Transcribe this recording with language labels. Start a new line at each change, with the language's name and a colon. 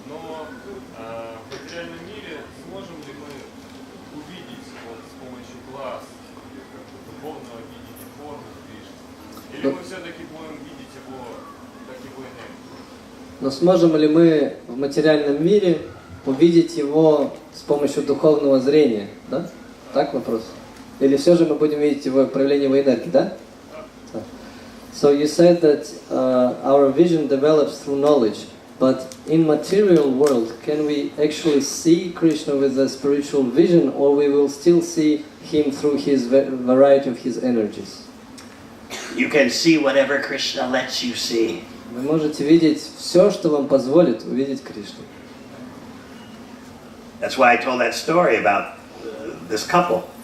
Russian: Но в материальном мире сможем ли мы увидеть с помощью глаз, духовного видения формы Кришны? Или мы все-таки будем видеть его, как его энергию? Но сможем ли мы в материальном мире увидеть его с помощью духовного зрения? Да? Так вопрос? Или все же мы будем видеть его проявление его энергии, да?
English: So you said that our vision develops through knowledge. But in material world, can we actually see Krishna with a spiritual vision, or we will still see him through his variety of his energies? You can see whatever Krishna lets you see.
Russian: Вы можете видеть все, что вам позволит увидеть Кришну.
English: That's why I told that story about this couple.